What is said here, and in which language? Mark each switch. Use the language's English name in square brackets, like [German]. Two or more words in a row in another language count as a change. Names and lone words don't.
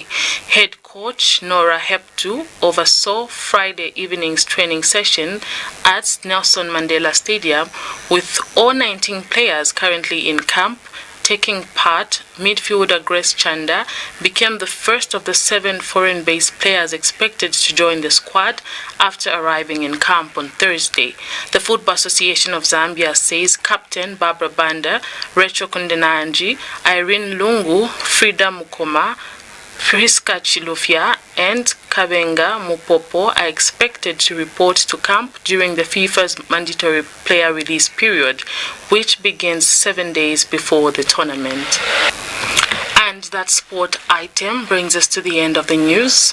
[English] Head coach Nora Heptu oversaw Friday evening's training session at Nelson Mandela Stadium with all 19 players currently in camp. Taking part, midfielder Grace Chanda became the first of the 7 foreign-based players expected to join the squad after arriving in camp on Thursday. The Football Association of Zambia says Captain Barbara Banda, Rachel Kundenanji, Irene Lungu, Frida Mukoma, Priska Chilufya and Kabenga Mupopo are expected to report to camp during the FIFA's mandatory player release period, which begins 7 days before the tournament. And that sport item brings us to the end of the news.